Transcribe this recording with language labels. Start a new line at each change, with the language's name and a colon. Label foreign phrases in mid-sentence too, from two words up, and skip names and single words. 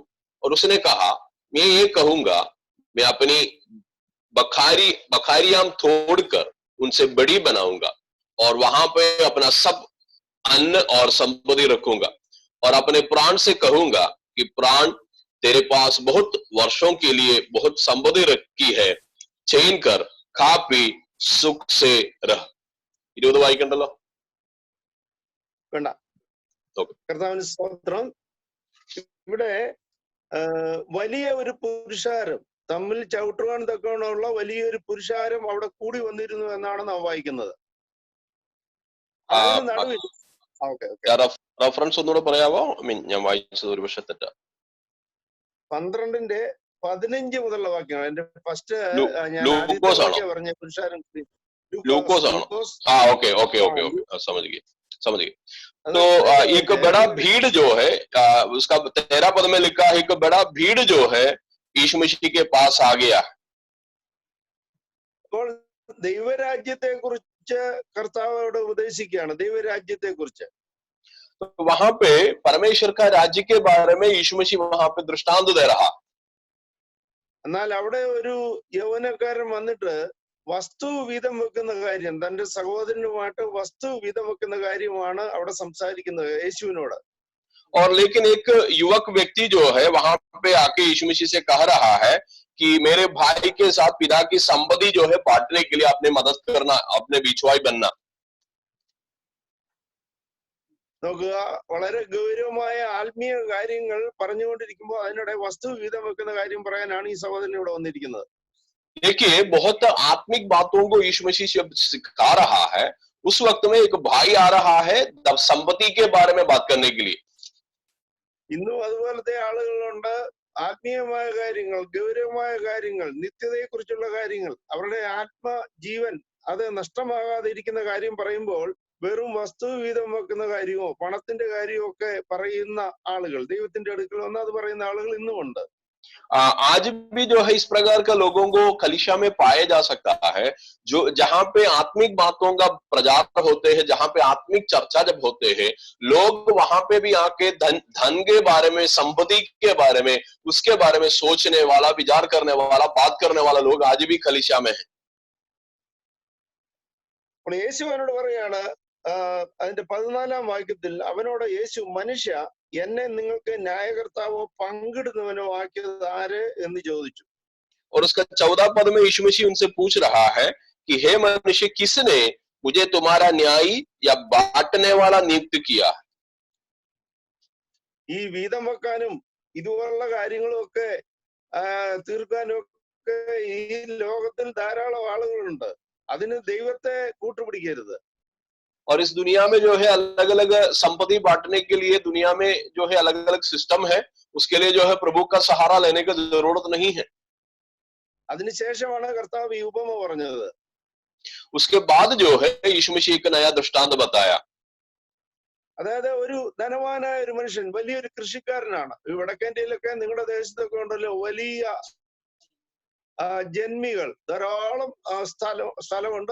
Hindi: और उसने कहा, मैं ये कहूंगा, मैं अपनी बखारियां तोड़कर उनसे बड़ी बनाऊंगा और वहां पे अपना सब अन्न और संपत्ति रखूंगा, और अपने प्राण से कहूंगा कि प्राण, तेरे पास बहुत वर्षों के लिए बहुत संपत्ति रखी है, छीन कर खा पी सुख से रह.
Malayalam: 20 വായിക്കണ്ടല്ലോ. വേണ്ട. കർത്താവിന് സ്തോത്രം. ഇവിടെ വലിയ ഒരു പുരുഷാരം, തമ്മിൽ ചവിട്ടുവാൻ തക്കവണ്ണമുള്ള വലിയൊരു പുരുഷാരം അവിടെ കൂടി വന്നിരുന്നു എന്നാണ് നാം വായിക്കുന്നത്. റഫറൻസ് ഒന്നുകൂടെ പറയാമോ? ഞാൻ വായിച്ചത് ഒരു പക്ഷെ തെറ്റാ. 12-ന്റെ 15 മുതലുള്ള വാക്യങ്ങൾ. എന്റെ ഫസ്റ്റ് പറഞ്ഞ പുരുഷാരം
Hindi: लूकोस आना.
English: okay okay okay okay,
Hindi: समझ गए. तो एक बड़ा भीड़ जो है उसका 13 पद में लिखा है, एक बड़ा भीड़ जो है यीशु मसीह के पास आ गया.
Malayalam: അപ്പോൾ ദൈവരാജ്യത്തെ കുറിച്ച് കർത്താവോട് ഉപദേശിക്കുകയാണ്. ദൈവരാജ്യത്തെ കുറിച്ച്.
Hindi: वहां पे परमेश्वर का राज्य के बारे में यीशु मसीह वहां पे दृष्टांत दे रहा.
Malayalam: എന്നാൽ അവിടെ ഒരു യൗവനക്കാരൻ വന്നിട്ട് വസ്തു വീതം വെക്കുന്ന കാര്യം, തന്റെ സഹോദരനുമായിട്ട് വസ്തു വീതം വെക്കുന്ന കാര്യമാണ് അവിടെ സംസാരിക്കുന്നത് യേശുവിനോട്.
Hindi: और लेकिन एक युवक व्यक्ति जो है वहां पे आके यीशु मसीह से कह रहा है कि मेरे भाई के साथ पिता की संपत्ति जो है बांटने के लिए आपने मदद करना, अपने बिछवाई बनना.
Malayalam: നോക്കുക, വളരെ ഗൗരവമായ ആത്മീയ കാര്യങ്ങൾ പറഞ്ഞുകൊണ്ടിരിക്കുമ്പോൾ അതിനിടെ വസ്തു വീതം വെക്കുന്ന കാര്യം പറയാനാണ് ഈ സഹോദരൻ ഇവിടെ വന്നിരിക്കുന്നത്.
Hindi: देखिए, बहुत आत्मिक बातों को यीशु मसीह जब सिखा रहा है, उस वक्त में एक भाई आ रहा है संपत्ति के बारे में बात करने के लिए.
Malayalam: ഇന്നും അതുപോലത്തെ ആളുകളുണ്ട്. ആത്മീയമായ കാര്യങ്ങൾ, ഗൗരവമായ കാര്യങ്ങൾ, നിത്യതയെ കുറിച്ചുള്ള കാര്യങ്ങൾ, അവരുടെ ആത്മജീവൻ അത് നഷ്ടമാകാതെ ഇരിക്കുന്ന കാര്യം പറയുമ്പോൾ വെറും വസ്തു വീതം വെക്കുന്ന കാര്യമോ പണത്തിന്റെ കാര്യമോ ഒക്കെ പറയുന്ന ആളുകൾ, ദൈവത്തിന്റെ അടുക്കൽ വന്ന് അത് പറയുന്ന ആളുകൾ ഇന്നുമുണ്ട്.
Hindi: आज भी जो है इस प्रकार का लोगों को कलीसिया में पाया जा सकता है, जो जहां पे आत्मिक बातों का प्रचार होते हैं, जहां पे आत्मिक चर्चा जब होते हैं, लोग वहां पे भी आके धन के बारे में, संपत्ति के बारे में, उसके बारे में सोचने वाला, विचार करने वाला, बात करने वाला लोग आज भी कलीसिया में है.
Malayalam: അപ്പോൾ യേശു അവനോട് പറയാണ്, അതിന്റെ 14-ാം വാക്യത്തിൽ അവനോട് യേശു, മനുഷ്യ, എന്നെ നിങ്ങൾക്ക് ന്യായകർത്താവോ പങ്കിടുന്നവനോ ആക്കിയത് ആര് എന്ന് ചോദിച്ചു.
Hindi: और उसका 14 पद में यीशु मसीह उनसे पूछ रहा है कि हे मनुष्य, किसने मुझे तुम्हारा न्यायी या बांटने वाला नियुक्त किया?
Malayalam: ഈ വീതം വെക്കാനും ഇതുപോലുള്ള കാര്യങ്ങളും ഒക്കെ തീർക്കാനും ഒക്കെ ഈ ലോകത്തിൽ ധാരാളം ആളുകളുണ്ട്. അതിന് ദൈവത്തെ കൂട്ടുപിടിക്കരുത്.
Hindi: और इस दुनिया में जो है अलग अलग संपत्ति बांटने के लिए दुनिया में जो है अलग अलग सिस्टम है, उसके लिए जो है प्रभु का सहारा लेने की जरूरत नहीं है.
Malayalam: അതിനുശേഷമാണ് കർത്താവ് ഈ ഉപമ പറഞ്ഞത്.
Hindi: उसके बाद जो है यीशु मसीह एक नया दृष्टांत बताया.
Malayalam: അതായത് ഒരു ധനവാനായ ഒരു മനുഷ്യൻ, വലിയൊരു കൃഷിക്കാരനാണ്. വടക്കേന്ത്യയിലൊക്കെ നിങ്ങളുടെ ദേശത്തൊക്കെ ഉണ്ടല്ലോ വലിയ ജന്മികൾ, ധാരാളം സ്ഥലമുണ്ട്.